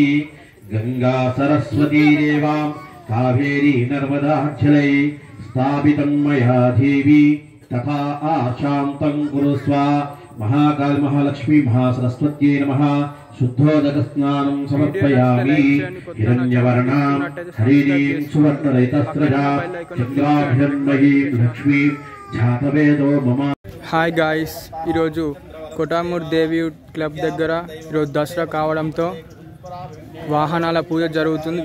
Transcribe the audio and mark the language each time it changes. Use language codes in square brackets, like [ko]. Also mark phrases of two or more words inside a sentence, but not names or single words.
[sa] गंगा सरस्वती देवां कावेरी नर्मदाच्छलै स्थापितं मया देवी तथा आशान्तं कुरुस्व। महाकाली महालक्ष्मी महासरस्वत्यै नमः। शुद्धोदकस्नानं समर्पयामि। हिरण्यवर्णां हरिणीं सुवर्णरहितस्रजां चन्द्राभिर्मयीं लक्ष्मीं जातवेदो मम। [en] Hi guys, [te] ఈరోజు కొటామూర్ దేవి క్లబ్ దగ్గర ఈరోజు దసరా కావడంతో వాహనాల పూజ జరుగుతుంది.